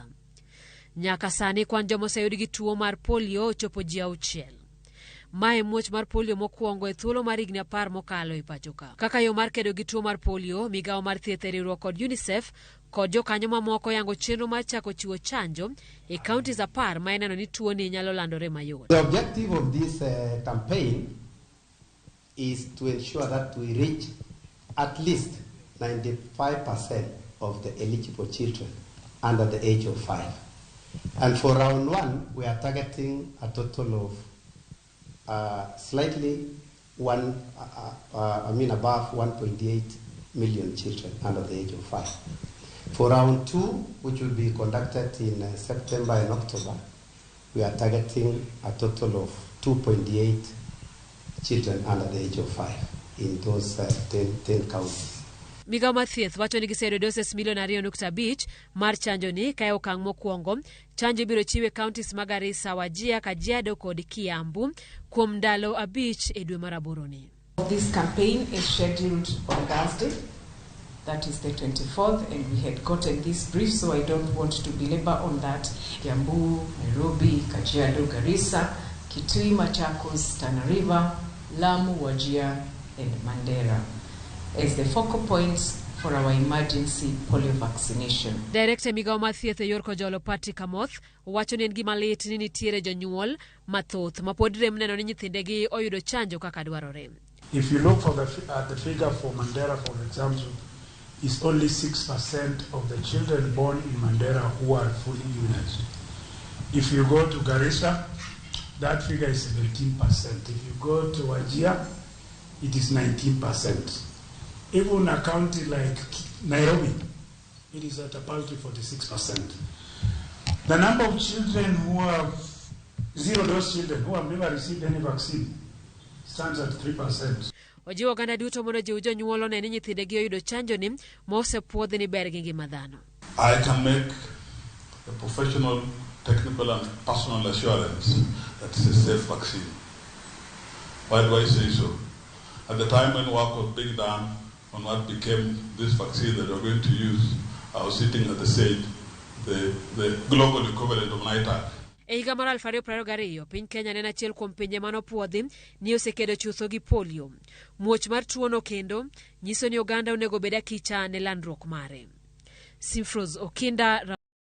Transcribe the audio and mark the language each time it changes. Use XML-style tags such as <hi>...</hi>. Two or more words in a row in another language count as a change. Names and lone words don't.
<luo>Nyaka sani kwan joma oseyud gi tuo mar polio ochopo ji 6. Mae muoch mar polio mokwongo e thuolo mar higni 10 mokalo e pacho ka. Kaka yo mar kedo gi tuo mar polio, migawo mar thieth e riwruok kod UNICEF kod jokanyo mamoko yango chenro mar chako chiwo chanjo e kauntis 10 ma ineno ni tuo ni nyalo landore mayot.</luo> <en>The objective of this campaign is to ensure that we reach at least 95% of the eligible children under the age of 5. And for round 1, we are targeting a total of above 1.8 million children under the age of 5. For round 2, which will be conducted in September and October, we are targeting a total of 2.8 children under the age of 5 in those 10 counties.</en> <luo>Migawo mar thieth wacho ni giseyudo doses milion 2.5 mar chanjo ni kae okang' mokwongo. Chanjo biro chiwe counties ma Garissa, Wajir, Kajiado kod Kiambu kuom ndalo 5 e dwe mar aboro ni.</luo> <en>This campaign is scheduled on Thursday, that is the 24th, and we had gotten this brief, so I don't want to belabor on that. Kiambu, Nairobi, Kajiado, Garissa, Kitui, Machakos, Tana River, Lamu, Wajir, and Mandera as the focal points for our emergency polio vaccination.</en> <luo>Director migawo mar thieth e yor kojolo Patrick Amoth wacho ni en gima lit ni nitiere jonyuol mathoth ma pod rem neno ni nyithindegi oyudo chanjo kaka dwarore.</luo> <en>If you look at the figure for Mandera, for example, is only 6% of the children born in Mandera who are fully immunized. If you go to Garissa, that figure is 17%. If you go to Wajir, it is 19%. Even a county like Nairobi, it is at about 46%. The number of children who have zero-dose children who have never received any vaccine stands at 3%.</en> <luo>Ojiwo oganda duto mondo jiw jonyuol one ni nyithindegi oyudo chanjo ni ma osepuodhi ni ber gi ngima dhano.</luo> <en>I can make a professional, technical and personal assurance that it's a safe vaccine. Why do I say so? At the time when work was being done on what became this vaccine that we're going to use, I was sitting at the stage, the global equivalent of NITAC.</en> <luo>E higa mar 2022, piny Kenya ne en achiel kuom pinje manopuodhi ni osekedo chutho gi polio. Muoch mar tuono kendo nyiso ni oganda onego bed akicha ne landruok mare. Simfros Okinda.</luo>